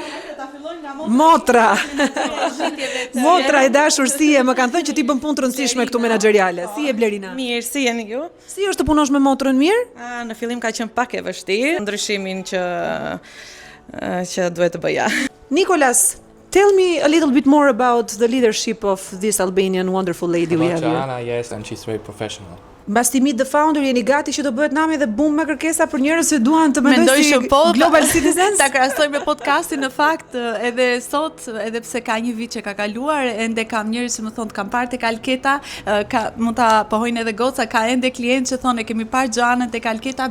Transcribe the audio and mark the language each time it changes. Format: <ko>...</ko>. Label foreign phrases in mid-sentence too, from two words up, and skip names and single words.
<sq>Motra. Motra e dashur, si e, më kanë thënë që ti bën punë të rëndësishme këtu menaxheriale. Si e Blerina? Mirë, si jeni ju? Si është të punosh me motrën mirë? Në fillim ka qenë pak e vështirë, ndryshimin që duhet të bëja.</sq> <en>Nicolas, tell me a little bit more about the leadership of this Albanian wonderful lady we have here. Joanna, yes, and she's very professional.</en> <sq>Mbas ti</sq> <en>meet the founder,</en> <sq>jeni gati që do bëhet nami dhe bum me kërkesa për njerëz që duan të mendojnë si</sq> <en>global citizens?</en> <sq>Ta krahasoj me podcastin në fakt, edhe sot, edhe pse ka një vit që ka kaluar, ende kam njerëz që më thonë kam parë tek Alketa, mund ta pohojnë edhe goca, ka ende klient që thonë kemi parë Joanën tek Alketa.</sq>